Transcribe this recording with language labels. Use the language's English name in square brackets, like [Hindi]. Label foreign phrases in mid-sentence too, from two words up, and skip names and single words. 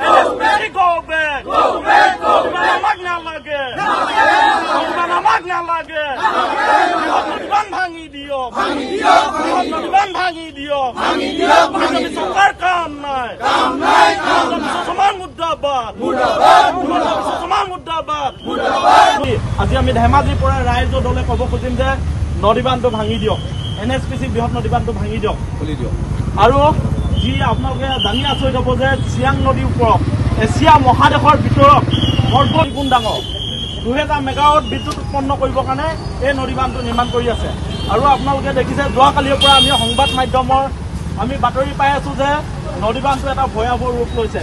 [English] NSPC go back! Go back! Go back! [Assamese] মাগনা লাগে! মাগনা লাগে! নদীবান্ধ ভাঙি দিও! ভাঙি দিও! নদীবান্ধ ভাঙি দিও! ভাঙি দিও! ভাঙি দিও! চৰকাৰ কাম নাই! কাম নাই! Saman মুৰ্দাবাদ! মুৰ্দাবাদ! Saman মুৰ্দাবাদ! মুৰ্দাবাদ! আজি আমি ধেমাজিৰ পৰা ৰাইজৰ দলে ক'ব খুজিম যে নদীবান্ধটো ভাঙি দিয়ক NSPC বৃহৎ নদীবান্ধটো ভাঙি দিয়ক খুলি দিয়ক আৰু যি আপোনালোকে জানি আচৰিত হ'ব যে চিয়াং নদীৰ ওপৰত এছিয়া মহাদেশৰ ভিতৰত সৰ্বগুণ ডাঙৰ 2000 মেগাৱাট বিদ্যুৎ উৎপন্ন কৰিবৰ কাৰণে এই নদীবান্ধটো নিৰ্মাণ কৰি আছে আৰু আপোনালোকে দেখিছে যোৱাকালিৰ পৰা আমি সংবাদ মাধ্যমৰ আমি বাতৰি পাই আছো যে নদীবান্ধটো এটা ভয়াৱহ ৰূপ লৈছে